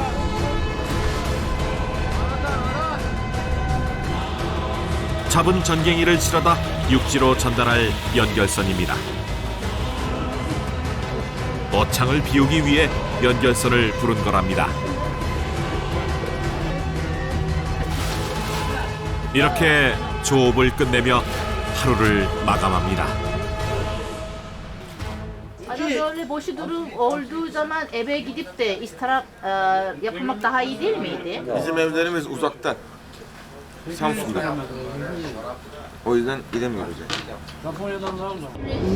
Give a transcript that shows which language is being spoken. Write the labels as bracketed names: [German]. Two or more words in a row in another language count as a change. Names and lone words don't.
[Korean] 잡은 전갱이를 실어다 육지로 전달할 연결선입니다. 어창을 비우기 위해 연결선을 부른 거랍니다. 이렇게 조업을 끝내며 하루를 makam합니다. [Turkish] Böyle boş durum olduğu zaman eve gidip de istirahat yapmak daha iyi değil miydi? Bizim evlerimiz uzakta. Samsun'da. O yüzden gidemiyoruz yani.